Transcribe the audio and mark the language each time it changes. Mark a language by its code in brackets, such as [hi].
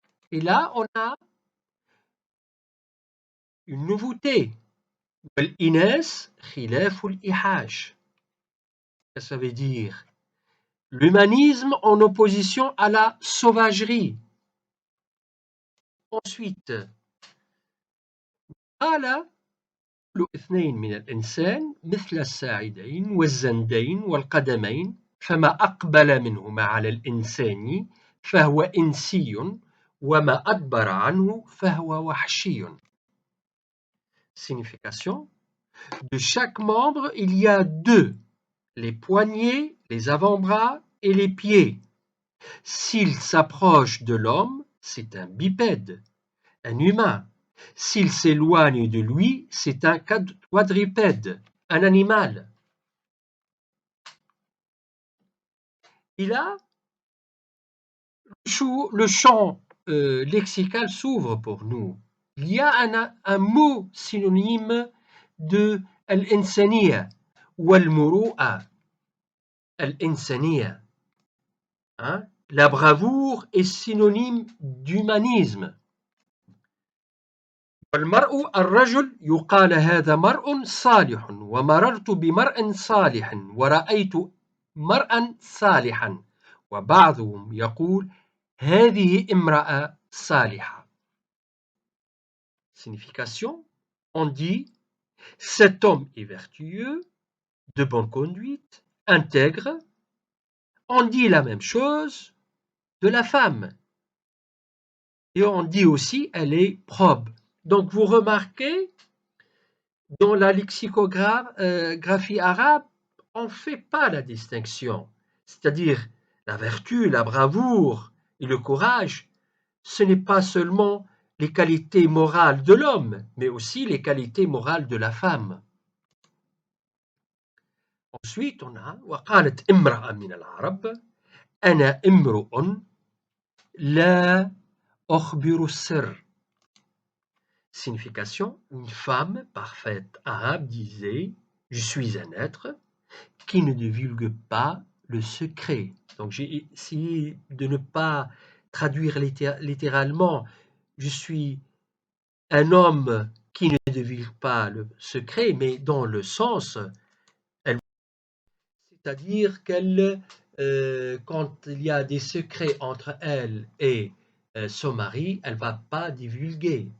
[fr] Et là, on a une nouveauté. [ar] والإناث خلاف الإيحاش. [fr] Ça veut dire l'humanisme en opposition à la sauvagerie. Ensuite, [ar] قال كل اثنين من الإنسان مثل الساعدين والزندين والقدمين فما أقبل منهما على الإنسان فهو إنسي وما أدبر عنه فهو وحشي. [fr] Signification. De chaque membre, il y a deux, les poignets, les avant-bras et les pieds. S'il s'approche de l'homme, c'est un bipède, un humain. S'il s'éloigne de lui, c'est un quadrupède, un animal. Et là, le champ lexical s'ouvre pour nous. Il y a un mot synonyme de al-insaniya ou al-muru'a. Al-insaniya. Hein? La bravoure est synonyme d'humanisme. [ar] والمرء الرجل يقال هذا مرء صالح ومررت بمرء صالح ورأيت مرءا صالحا وبعضهم يقول هذه امرأة صالحة. [fr] Signification. On dit cet homme est vertueux, de bonne conduite, intègre. On dit la même chose de la femme. Et on dit aussi elle est probe. Donc vous remarquez, dans la lexicographie arabe, on ne fait pas la distinction. C'est-à-dire la vertu, la bravoure et le courage, ce n'est pas seulement les qualités morales de l'homme, mais aussi les qualités morales de la femme. Ensuite, on a [ar] وقالت امرأة من العرب أنا امرؤ لا أخبر السر. [fr] Signification, une femme parfaite arabe disait je suis un être qui ne divulgue pas le secret. Donc j'ai essayé de ne pas traduire littéralement je suis un homme qui ne divulgue pas le secret, mais dans le sens, c'est-à-dire qu'elle, quand il y a des secrets entre elle et son mari, elle ne va pas divulguer.